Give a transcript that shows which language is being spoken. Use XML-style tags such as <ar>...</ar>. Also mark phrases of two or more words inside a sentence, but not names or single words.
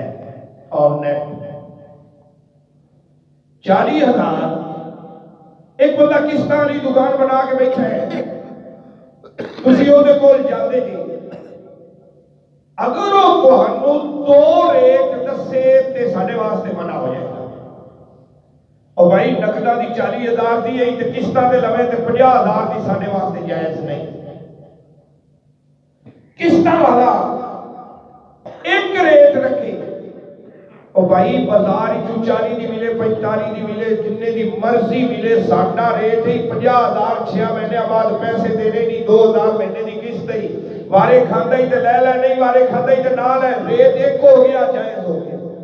<pa>اور نیٹ 40,000 ایک بندہ قسطاں والی دکان بنا کے بیٹھا ہے، تسی وہ کول جاندے جی، اگر وہ تہانوں دو ریٹ دسے تے ساڈے واسطے منع ہو جائے گا۔ اور بھائی نقدہ دی 40,000 دی ہے تے قسطاں تے لوے تے 50,000 دی ساڈے واسطے جائز نہیں۔ قسطاں والا ایک ریٹ رکھے، اور بھائی بازار 40 دی ملے، 45 دی ملے، جننے دی مرضی ملے، ساڈا ریٹ ہی 50,000 6 مہینے بعد پیسے دینے نہیں، 2,000 مہینے دی قسط ہی، وارے کھاندا ہی تے لے لے، نہیں وارے کھاندا ہی تے نہ لے، ریٹ ایک ہو گیا، جائز ہو گیا۔</pa>